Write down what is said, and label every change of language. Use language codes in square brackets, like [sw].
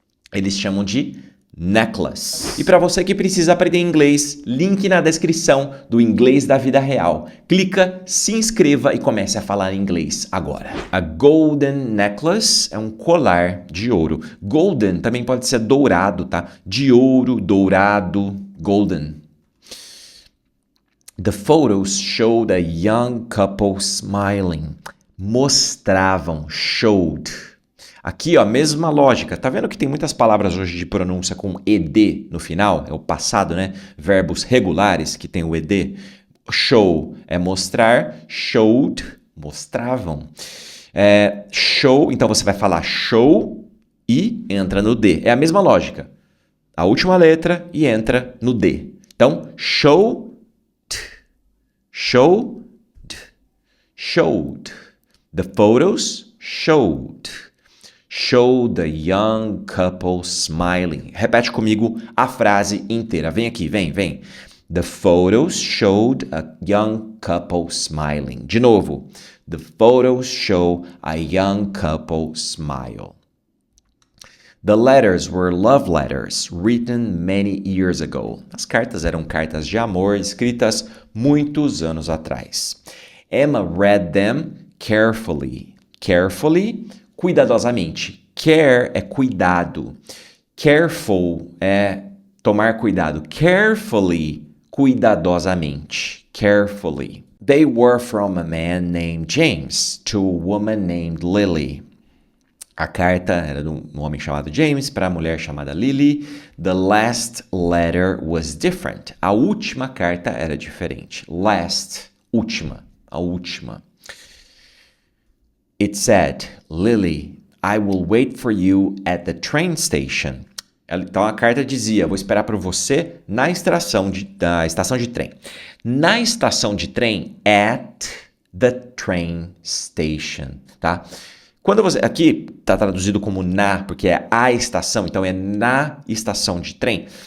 [pt] Eles chamam de necklace. E para você que precisa aprender inglês, link na descrição do Inglês da Vida Real. Clica, se inscreva e comece a falar inglês agora. [en] A golden necklace [pt] é um colar de ouro. Golden também pode ser dourado, tá? De ouro, dourado, golden. [en] The photos showed a young couple smiling. [pt] Mostravam, showed. Aqui, ó, mesma lógica. Tá vendo que tem muitas palavras hoje de pronúncia com ed no final? É o passado, né? Verbos regulares que tem o ed. Show é mostrar. Showed, mostravam. Show, então você vai falar show e entra no D. É a mesma lógica. A última letra e entra no D. Então, showed. Showed. Showed. [en] The photos showed. Show the young couple smiling. [pt] Repete comigo a frase inteira. Vem aqui, vem. [en] The photos showed a young couple smiling. [pt] De novo. [en] The photos show a young couple smile. The letters were love letters written many years ago. [pt] As cartas eram cartas de amor escritas muitos anos atrás. [en] Emma read them carefully. [pt] Carefully, cuidadosamente. Care é cuidado. Careful é tomar cuidado. Carefully, cuidadosamente. [en] Carefully. They were from a man named James to a woman named Lily. [pt] A carta era de um homem chamado James para a mulher chamada Lily. [en] The last letter was different. [pt] A última carta era diferente. [en] Last, [pt] última, a última. [en] It said, Lily, I will wait for you at the train station. [pt] Então a carta dizia, vou esperar por você na estação de trem. Na estação de trem, [en] at the train station, [pt] tá? Quando você aqui está traduzido como na, porque é a estação, então é na estação de trem.